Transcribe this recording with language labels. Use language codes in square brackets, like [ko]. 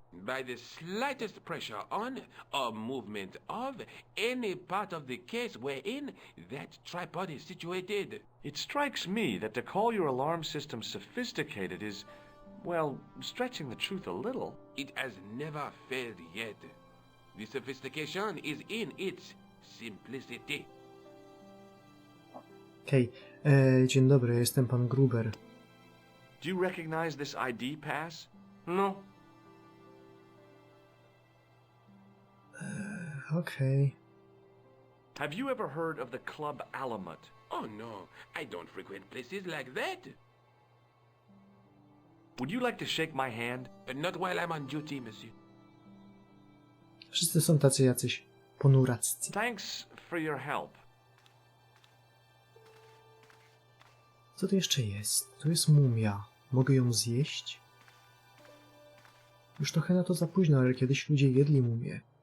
[en] By the slightest pressure on or movement of any part of the case wherein that tripod is situated. It strikes me that to call your alarm system sophisticated is, well, stretching the truth a little. It has never failed yet. The sophistication is in its simplicity. [pl] Okej, dzień dobry, jestem pan Gruber. [en] Do you recognize this ID pass? No. [pl] Okej. [en] Have you ever heard of the Club Alamut? Oh no, I don't frequent places like that. Would you like to shake my hand? Not while I'm on duty, monsieur. [pl] Wszyscy są tacy jacyś ponuraccy. [en] Thanks for your help. [pl] Co tu jeszcze jest? Tu jest mumia. Mogę ją zjeść? Już trochę na to za późno, ale kiedyś ludzie jedli mumię.